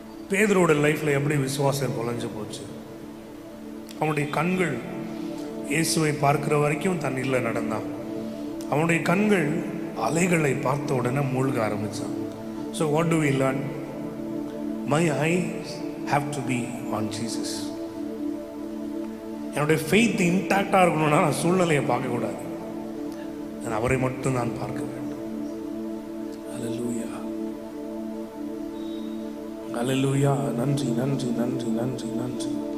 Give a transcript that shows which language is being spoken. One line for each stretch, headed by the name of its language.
Tamil: பேதுருவோட லைஃப்ல எப்படி விசுவாசம் தொலைஞ்சு போச்சு? அவனுடைய கண்கள் இயேசுவை பார்க்கிற வரைக்கும் தண்ணீரில் நடந்தான். அவனுடைய கண்கள் அலைகளை பார்த்த உடனே மூழ்க ஆரம்பிச்சான்.
English: So what do we learn? My eyes have to be on Jesus.
Tamil: என்னுடைய ஃபெய்த் இன்டாக்டாக இருக்கணும்னா நான் சூழ்நிலையை பார்க்கக்கூடாது, நான் அவரை மட்டும் நான் பார்க்க வேண்டும். அல்லேலூயா, அல்லேலூயா. நன்றி நன்றி நன்றி நன்றி நன்றி.